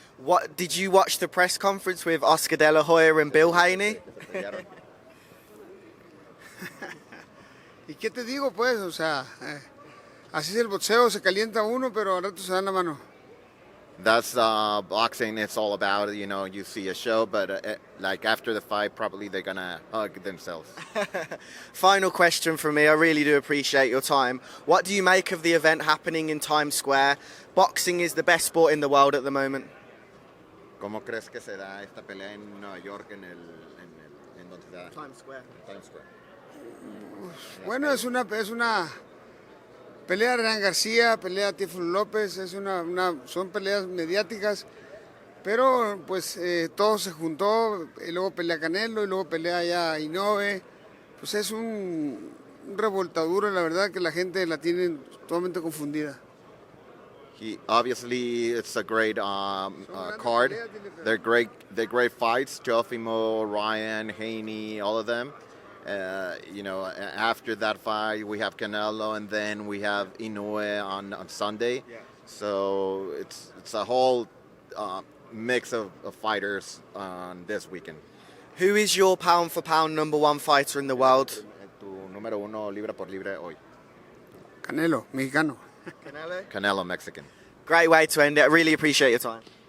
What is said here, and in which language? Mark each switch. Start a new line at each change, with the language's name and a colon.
English: What did you watch the press conference with Oscar De La Hoya and Bill Haney?
Spanish: ¿Y qué te digo, pues? O sea, así es el boxeo, se calienta uno, pero al rato se dan la mano.
English: That's boxing. It's all about, you see a show, but like after the fight, probably they're gonna hug themselves. Final question from me. I really do appreciate your time. What do you make of the event happening in Times Square? Boxing is the best sport in the world at the moment.
Spanish: ¿Cómo crees que se da esta pelea en Nueva York en donde se da?
English: Times Square. Times Square.
Spanish: Bueno, es una pelea de Ryan García, pelea de Teofimo López, son peleas mediáticas, pero pues todo se juntó, y luego pelea Canelo, y luego pelea ya Inoue, pues es un revoltaduro, la verdad que la gente la tiene totalmente confundida.
English: Obviously, it's a great card. They're great fights. Teofimo, Ryan, Haney, all of them. After that fight, we have Canelo, and then we have Inoue on Sunday. Yeah. So it's a whole mix of fighters on this weekend. Who is your pound for pound number one fighter in the world?
Spanish: Tu número uno libra por libre hoy. Canelo, mexicano.
English: Canelo, Mexican. Great way to end it. I really appreciate your time.